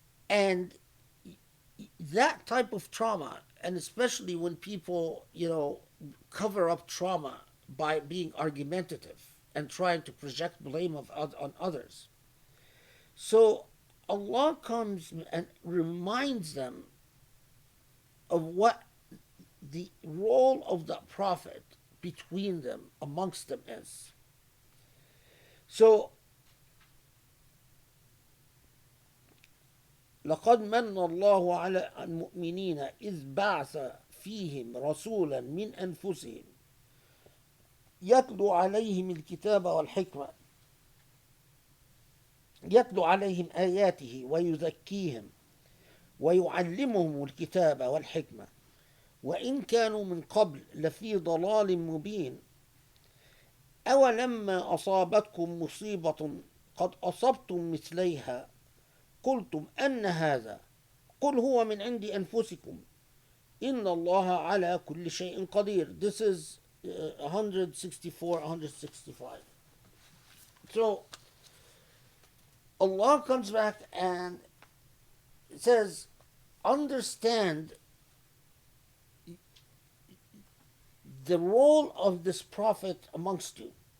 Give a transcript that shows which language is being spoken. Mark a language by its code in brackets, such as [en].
[en] And that type of trauma, and especially when people, cover up trauma by being argumentative and trying to project blame on others. So Allah comes and reminds them of what the role of the prophet between them, amongst them is. [ar] So, لقد من الله على المؤمنين إذ بعث فيهم رسولا من أنفسهم يتلو عليهم الكتاب والحكمة يتلو عليهم آياته ويزكيهم ويعلمهم الكتاب والحكمة وإن كانوا من قبل لفي ضلال مبين أولما أصابتكم مصيبة قد أصبتم مثليها قلتم أن هذا قل هو من عند أنفسكم إن الله على كل شيء قدير. [en] This is 164, 165. So Allah comes back and says, understand the role of this prophet amongst you